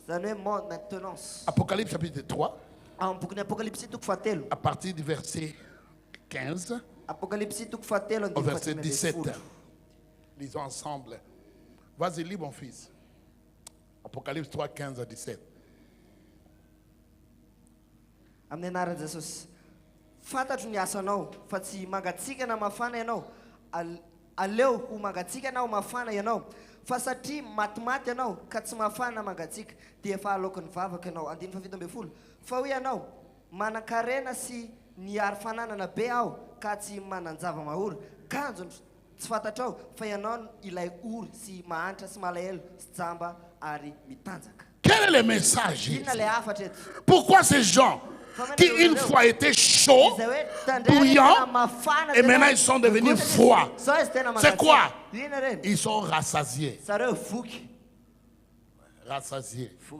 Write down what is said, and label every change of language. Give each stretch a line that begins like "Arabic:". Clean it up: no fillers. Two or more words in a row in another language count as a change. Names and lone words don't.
French: Apocalypse chapitre 3. À partir du verset 15 au verset 17. Lisons ensemble. Vas-y, lis mon fils. Apocalypse 3, 15 à 17.
Malagasy: Amin'anarany Jesosy. Fantatro ny asanao fa tsy mangatsika na mafana ianao. Aleo ho mangatsika na ho mafana ianao. Fa satria matimaty ianao ka tsy mafana mangatsika dia efa aloky ny vavaka ianao. 7:20. Fa hoy ianao manan-karena sy niary fananana be aho ka tsy manan-java mahoro. Kanjo tsy fantatrao fa ianao ilay ory sy mahantra sy malahelo sy jamba ary mitanjaka.
French: Quel est le message? Pourquoi ces gens qui une fois étaient chauds, bouillants, et maintenant ils sont devenus froids? C'est quoi? Ils sont rassasiés. Rassasiés.